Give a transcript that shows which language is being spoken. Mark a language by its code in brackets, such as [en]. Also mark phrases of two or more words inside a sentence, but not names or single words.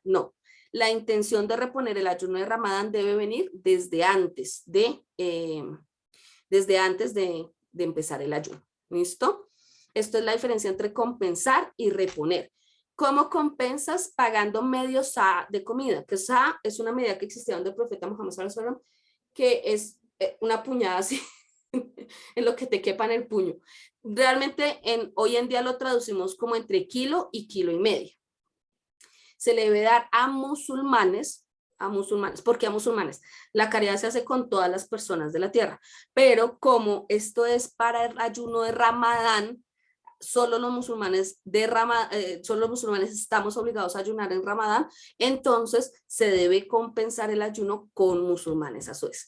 [es] No, la intención de reponer el ayuno de Ramadán debe venir desde antes de empezar el ayuno. ¿Listo? Esto es la diferencia entre compensar y reponer. ¿Cómo compensas? Pagando medio sa de comida, que sa es una medida que existía donde el profeta Muhammad [ar] صلى الله عليه وسلم, [es] que es una puñada así, en lo que te quepa en el puño. Realmente hoy en día lo traducimos como entre kilo y kilo y medio. Se le debe dar a musulmanes, ¿por qué a musulmanes? La caridad se hace con todas las personas de la tierra, pero como esto es para el ayuno de Ramadán, solo los musulmanes estamos obligados a ayunar en Ramadán, entonces se debe compensar el ayuno con musulmanes a su vez.